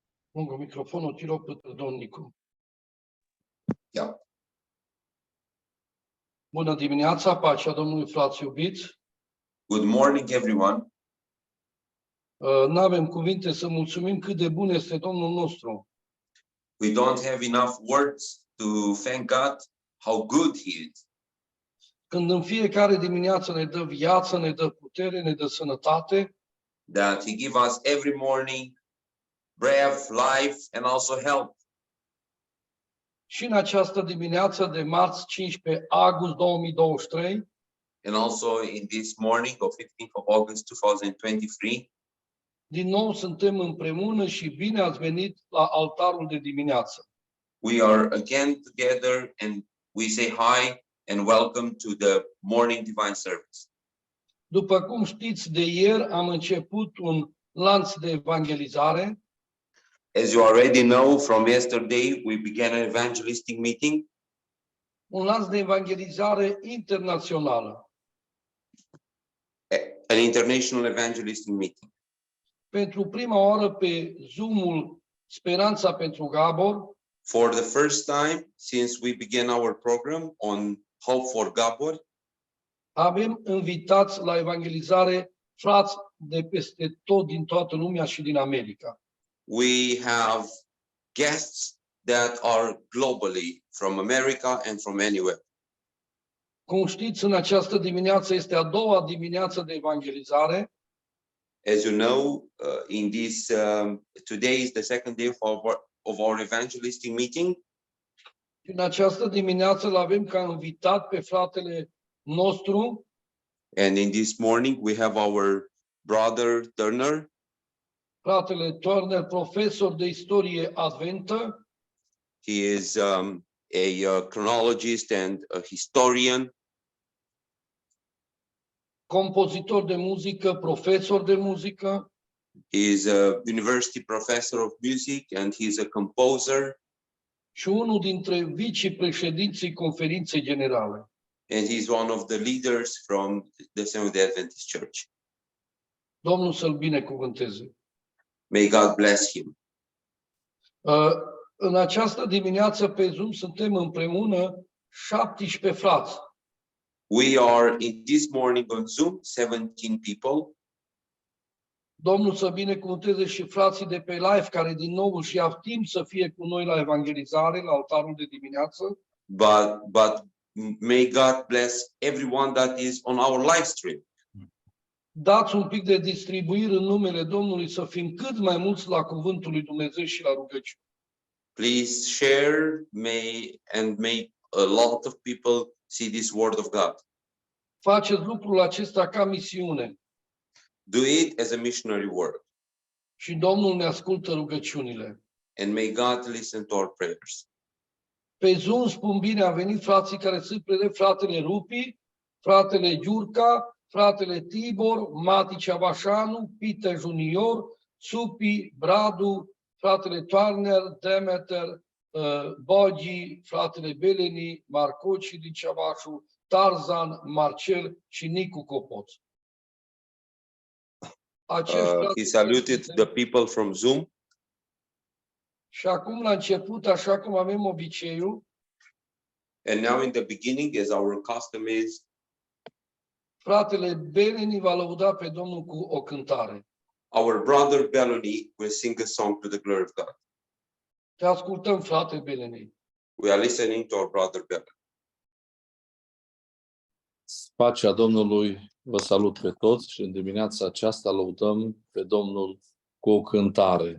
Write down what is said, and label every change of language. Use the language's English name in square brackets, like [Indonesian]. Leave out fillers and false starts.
[Romanian] Lungă microfonul, tiro pe domnicu. [English] Yeah. [Romanian] Bună dimineața, pacea Domnului, frați iubiți. [English] Good morning, everyone. [Romanian] N-avem cuvinte să mulțumim cât de bun este Domnul nostru. [English] We don't have enough words to thank God how good He is. [Romanian] Când în fiecare dimineață ne dă viață, ne dă putere, ne dă sănătate, [English] That He give us every morning breath, life, and also help. [Romanian] și în această dimineață de marți 15 august 2023, [English] and also in this morning of 15th of August 2023. [Romanian] Din nou suntem împreună și bine ați venit la altarul de dimineață. [English] We are again together and we say hi and welcome to the morning divine service. [Romanian] După cum știți, de ieri am început un lanț de evangelizare [English] As you already know, from yesterday, we began an evangelistic meeting, [Romanian] un lanț de evangelizare internațională. [English] an international evangelistic meeting. [Romanian] Pentru prima oară pe Zoom-ul Speranța pentru Gabor, [English] For the first time since we began our program on Hope for Gabor, [Romanian] avem invitați la evangelizare frați de peste tot din toată lumea și din America. [English] we have guests that are globally from America and from anywhere. [Romanian] Cum știți, în această dimineață este a doua dimineață de evangelizare [English] As you know, today is the second day of our evangelistic meeting. [Romanian] și în această dimineață îl avem ca invitat pe fratele nostru, [English] And in this morning, we have our brother Turner. [Romanian] fratele Turner, profesor de istorie adventă, [English] He is a chronologist and a historian. [Romanian] compozitor de muzică, profesor de muzică, [English] He is a university professor of music and he's a composer. [Romanian] și unul dintre vicepreședinții conferinței generale. [English] And he's one of the leaders from the Seventh-day Adventist Church. [Romanian] Domnul să-l binecuvânteze. [English] May God bless him. [Romanian] În această dimineață pe Zoom suntem împreună 17 frați. [English] We are in this morning on Zoom, 17 people. [Romanian] Domnul să binecuvânteze și frații de pe live care din nou își iau timp să fie cu noi la evangelizare, la altarul de dimineață. [English] But may God bless everyone that is on our live stream. [Romanian] Dați un pic de distribuire în numele Domnului să fim cât mai mulți la cuvântul lui Dumnezeu și la rugăciune. [English] Please share, may a lot of people see this word of God. [Romanian] Faceți lucrul acesta ca misiune [English] Do it as a missionary work, [Romanian] și Domnul ne ascultă rugăciunile. [English] and may God listen to our prayers. [Romanian] Pe Zoom spun bine a venit frații care sunt prezent, fratele Rupi, fratele Giurca, fratele Tibor, Mati Ceavașanu, Peter Junior, Supi, Bradu, fratele Turner, Demeter, Bogi, fratele Beleni, Marcoci din Ceavașu, Tarzan, Marcel și Nicu Copoț. [English] He saluted the people from Zoom. [Romanian] Și acum la început, așa cum avem obiceiul, [English] And now in the beginning, as our custom is, [Romanian] fratele Beleni va lăuda pe Domnul cu o cântare. [English] our brother Belloni will sing a song to the glory of God. [Romanian] Te ascultăm, frate Beleni. [English] We are listening to our brother Belloni. [Romanian] Pacea Domnului vă salut pe toți și în dimineața aceasta lăudăm pe Domnul cu o cântare.